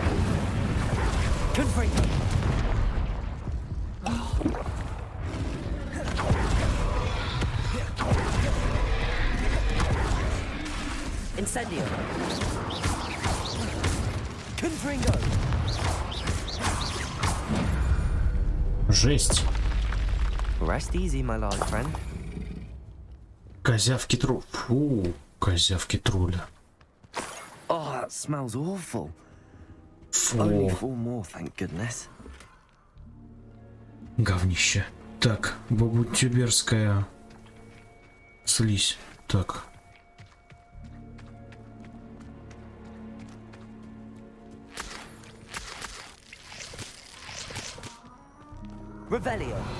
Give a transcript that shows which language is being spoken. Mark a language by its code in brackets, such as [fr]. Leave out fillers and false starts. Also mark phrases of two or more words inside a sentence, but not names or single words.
[la] Confringo. Incendio. Confringo. [ru] Жесть. [en] Rest easy, my large friend. [ru] Козявки тролля. Фу, козявки тролля. [en] Oh, that smells awful. [ru] Фу, [en] Only 4 more, thank goodness. [ru] говнище. Так, бабутюберская слизь. Так. [la] Revelio.